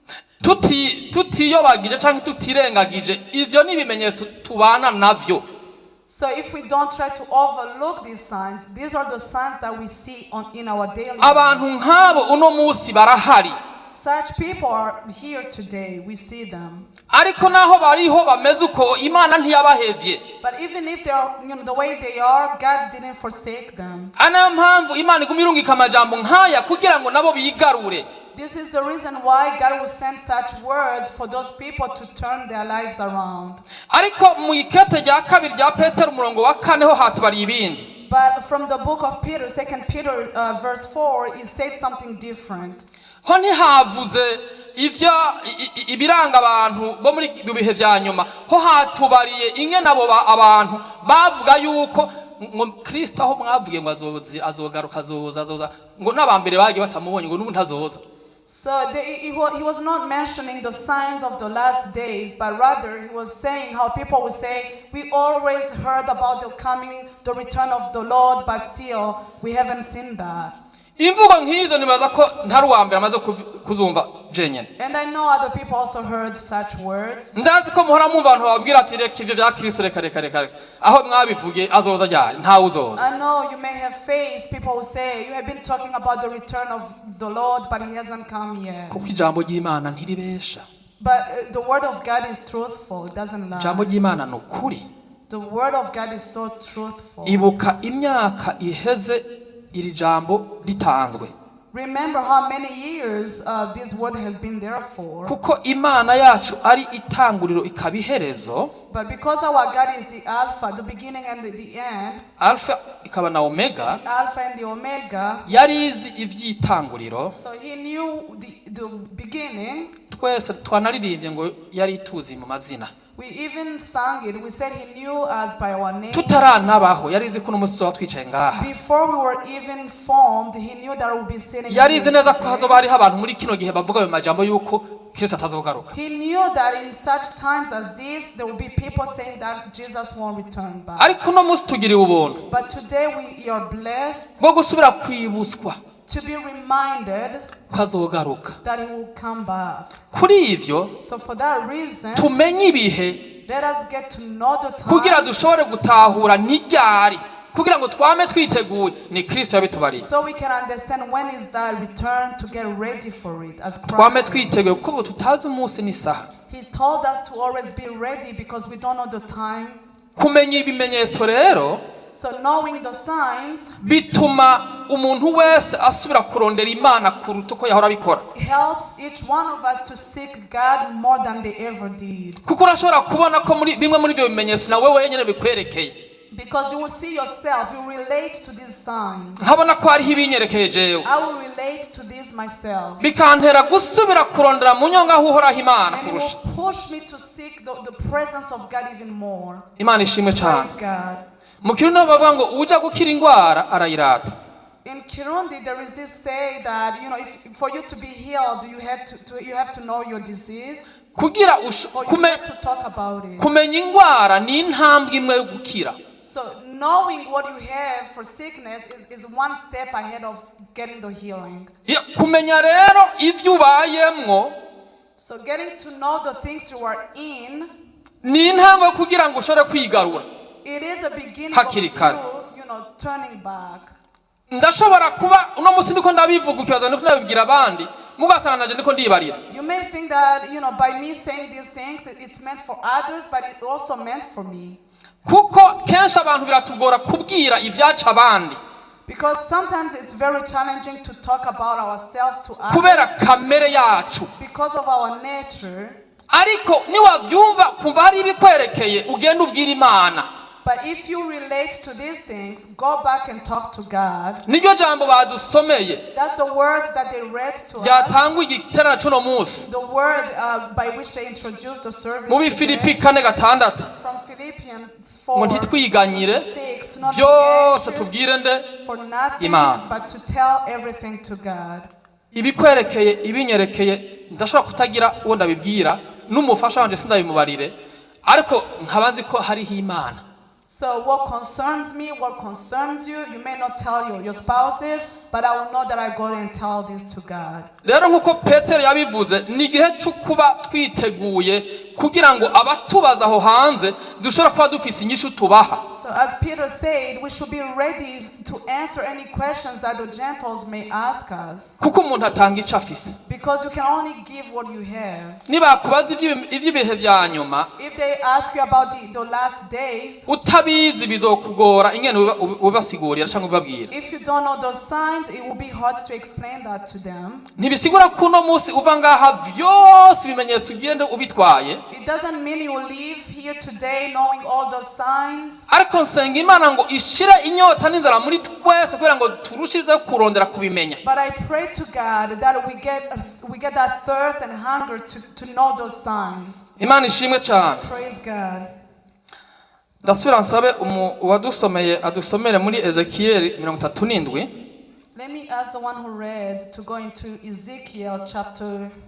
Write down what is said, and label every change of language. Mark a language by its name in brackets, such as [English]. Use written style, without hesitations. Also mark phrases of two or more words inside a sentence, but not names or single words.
[Rundi] Tutiyobagije canke tutirengagije ivyo ni ibimenyetso tubana navyo. [English] So if we don't try to overlook these signs, these are the signs that we see in our daily [Rundi] Abantu [English] life. [Rundi] nk'abo uno musi barahari. [English] Such people are here today. We see them. [Rundi] Ariko naho bariho bameze uko Imana ntiyabahevye. [English] But even if they are, the way they are, God didn't forsake them. [Rundi] Ana mpamvu Imana igumira amajambo nkaya kugira ngo nabo bigarure. [English] This is the reason why God will send such words for those people to turn their lives around. [Rundi] Ariko mu ikete rya kabiri rya Petero umurongo wa 4 ho hatubari ibindi. [English] But from the book of Peter, 2 Peter verse 4, it said something different. [Rundi] Ho ntihavuze ivyo ibiranga abantu bo muri bihe vya nyuma ho hatubariye inge nabo abantu bavuga yuko ngo Kristo aho mwavuye ngo azogaruka azoza ngo nabambere bagiye batamubonye ngo nubu ntazoza. [English] So he was not mentioning the signs of the last days, but rather he was saying how people would say, we always heard about the return of the Lord, but still we haven't seen that. [Rundi] Imvugo nk'izo nibaza ko ntari uwambere amaze kuzumva jenyene. [English] And I know other people also heard such words. [Rundi] Ndazi ko muhora mumva abantu babwira ati reka ivyo bya Kristo reka aho mwabivuge azoza ryari ntawe uzoza. [English] I know you may have faced people who say you have been talking about the return of the Lord, but he hasn't come yet. [Rundi] Kuko ijambo ry'Imana ntiribesha. [English] But the word of God is truthful, it doesn't lie. [Rundi] Ijambo ry'Imana no kuri. [English] The word of God is so truthful. [Rundi] Ibuka imyaka iheze iri jambo ritanzwe. [English] Remember how many years this word has been there for. [Rundi] Kuko Imana yacu ari itanguriro ikabiherezo. [English] But because our God is the Alpha, the beginning and the end. [Rundi] Alpha ikaba na Omega. [English] The Alpha and the Omega. [Rundi] Yarizi ivyitanguriro. [English] So he knew the beginning. [Rundi] Twese twanaririmbye ngo yari tuzi mu mazina. [English] We even sang it. We said he knew us by our names. [Rundi] Tutaranabaho yarizi ko n'umusozo watwicaye ngaha. [English] Before we were even formed, he knew that we would be sitting. [Rundi] Yarizi neza ko hazoba hari abantu muri kino gihe bavuga ayo majambo yuko Kristo atazogaruka. [English] He knew that in such times as this, there will be people saying that Jesus won't return back. [Rundi] Ariko no musi tugiriye ubuntu. [English] But today we are blessed [Rundi] bwo gusubira kwibuswa [English] to be reminded that he will come back. [Rundi] Kuri ivyo [English] So for that reason, [Rundi] tumenye ibihe [English] let us get to know the time. [Rundi] kugira dushobore gutahura n'iryari kugira ngo twame twiteguye ni Kristo yabitubariye. [English] So we can understand when is that return to get ready for it as [Rundi] twame [English] Christ. [Rundi] twiteguye kuko tutazi umunsi n'isaha. [English] He told us to always be ready because we don't know the time. [Rundi] Kumenya ibimenyetso rero [English] So knowing the signs [Rundi] bituma umuntu wese asubira kurondera Imana kuruta uko yahora bikora. [English] helps each one of us to seek God more than they ever did. [Rundi] Kuko urashobora kubona ko muri bimwe muri byo bimenyetso nawe wenyine bikwerekeye. [English] Because you will see yourself, you relate to these signs. [Rundi] nkabona ko hariho ibinyerekeye jewe [English] I will relate to this myself. [Rundi] bikantera gusubira kurondera mu nyonga aho uhoraho Imana [English] And it [Rundi] kurusha. [English] will push me to seek the presence of God even more. [Rundi] Imana ishimwe cyane. [English] Praise God. [Rundi] Mu Kirundi bavuga ngo uja gukira indwara arayirata. [English] In Kirundi, there is this say that for you to be healed, you have to know your disease, [Rundi] kugira [English] or you have to talk about it. [Rundi] kumenya indwara ni intambwe imwe yo gukira. [English] So knowing what you have for sickness is one step ahead of getting the healing. [Rundi] Kumenya rero ivyo ubayemwo, [English] So getting to know the things you are in, [Rundi] ni intambwe kugira ngo ushobore kwigarura. [English] it is a beginning [Rundi] Hakiri kare. [English] of you turning back. [Rundi] Ndashobora kuba uno musi ndiko ndabivuga ukibaza ndiko ndabibwira abandi mugasanga naje ndiko ndibarira. [English] You may think that by me saying these things it's meant for others, but it's also meant for me. [Rundi] Kuko kenshi abantu biratugora kubwira ibyaca abandi. [English] Because sometimes it's very challenging to talk about ourselves to [Rundi] Kubera [English] others [Rundi] kamere yacu. [English] because of our nature. [Rundi] Ariko niwavyumva kumva hari ibikwerekeye ugenda ubwira Imana. [English] But if you relate to these things, go back and talk to God. [Rundi] Niryo jambo badusomeye. [English] That's the word that they read to us. [Rundi] Ryatangwa igiterana cuno musi. [English] The word by which they introduced the service [Rundi] Mu Bifilipi 4:6. [English] from Philippians [Rundi] Ngo [English] 4, [Rundi] ntitwiganyire [English] 6, to not be [Rundi] byose [English] anxious [Rundi] tubwire nde [English] for nothing, [Rundi] Imana. [English] but to tell everything to God. [Rundi] ibikwerekeye ibinyerekeye ndashobora kutagira uwo ndabibwira n'umufasha wanje sindabimubarire ariko nkabanzi ko hariho Imana. [English] So what concerns me, what concerns you, you may not tell your spouses, but I will know that I go and tell this to God. [Rundi] Rero nkuko Petero yabivuze ni gihe cyo kuba twiteguye kugira ngo abatubaza aho hanze dushobora kuba dufise inyishu tubaha. [English] So as Peter said, we should be ready to answer any questions that the Gentiles may ask us. [Rundi] Kuko umuntu atanga icyo afise. [English] Because you can only give what you have. [Rundi] Nibakubaza ivy'ibihe vya nyuma, [English] If they ask you about the last days, [Rundi] utabizi bizokugora ingene ubasigurira cyangwa ubabwira. [English] if you don't know those signs, it will be hard to explain that to them. [Rundi] Ntibisigura ko uno munsi uva ngaha vyose ibimenyetso ugende ubitwaye. [English] It doesn't mean you will leave here today knowing all those signs. [Rundi] Ariko nsenga Imana ngo ishire inyota n'inzara muri twese kugira ngo turushirize kurondera kubimenya. [English] But I pray to God that we get that thirst and hunger to know those signs. [Rundi] Imana ishimwe cyane. [English] Praise God. [Rundi] Ndasubira nsabe uwadusomeye adusomere muri Ezekiel 37. [English] Let me ask the one who read to go into Ezekiel chapter